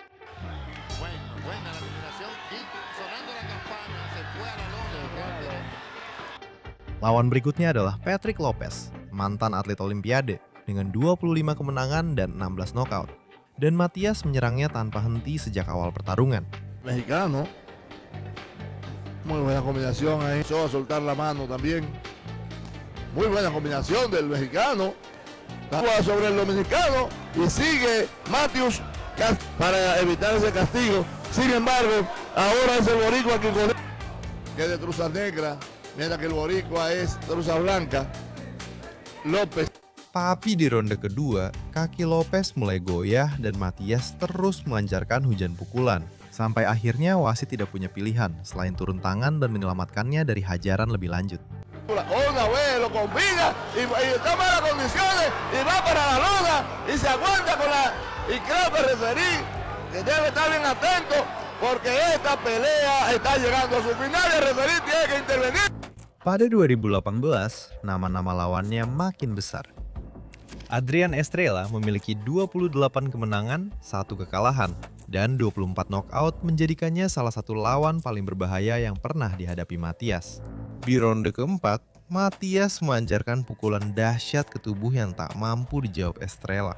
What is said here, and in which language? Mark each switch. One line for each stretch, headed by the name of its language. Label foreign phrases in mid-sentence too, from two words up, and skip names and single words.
Indonesian: Lawan berikutnya adalah Patrick Lopez, mantan atlet Olimpiade, dengan 25 kemenangan dan 16 knockout. Dan Matias menyerangnya tanpa henti sejak awal pertarungan.
Spanish: Mexicano, muy buena combinación ahí, a soltar la mano también, muy buena combinación del mexicano, sobre el dominicano y sigue Matthews para evitar ese castigo. Sin embargo, ahora es el boricua que de truza negra, mientras que el boricua es truza blanca. López.
Indonesian: Tapi di ronde kedua, kaki Lopez mulai goyah dan Matias terus melancarkan hujan pukulan. Sampai akhirnya wasit tidak punya pilihan selain turun tangan dan menyelamatkannya dari hajaran lebih lanjut.
Spanish: Una vez lo combina y está malas condiciones y va para la lona y se aguanta con la y creo que el referí que debe estar bien atento porque esta pelea está llegando a su final y el referí tiene que intervenir.
Indonesian: Pada 2018, nama-nama lawannya makin besar. Adrian Estrella memiliki 28 kemenangan, 1 kekalahan, dan 24 knockout menjadikannya salah satu lawan paling berbahaya yang pernah dihadapi Matias. Di ronde keempat, Matias melancarkan pukulan dahsyat ke tubuh yang tak mampu dijawab Estrella.